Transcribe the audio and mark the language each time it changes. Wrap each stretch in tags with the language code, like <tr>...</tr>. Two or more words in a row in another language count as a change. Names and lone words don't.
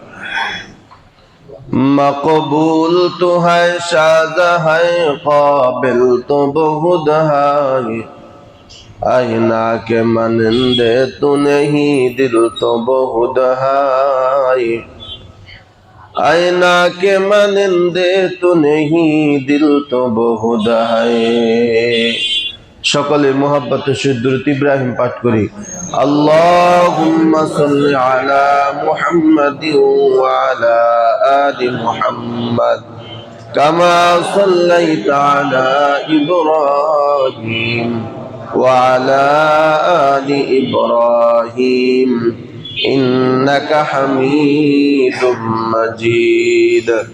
<ur>مقبول تو ہے شاذ ہے قابل تو بہت ہے، آئینہ کے مانندے تو نہیں دل تو بہت ہے، آئینہ کے مانندے تو نہیں دل تو بہت ہے.</ur> <bn>সকলে মোহাব্বত সহিত দুরূদ ইব্রাহিম পাঠ করি.</bn> <ar>اللهم صل على محمد وعلى آل محمد كما صليت على إبراهيم وعلى آل إبراهيم إنك حميد مجيد.</ar>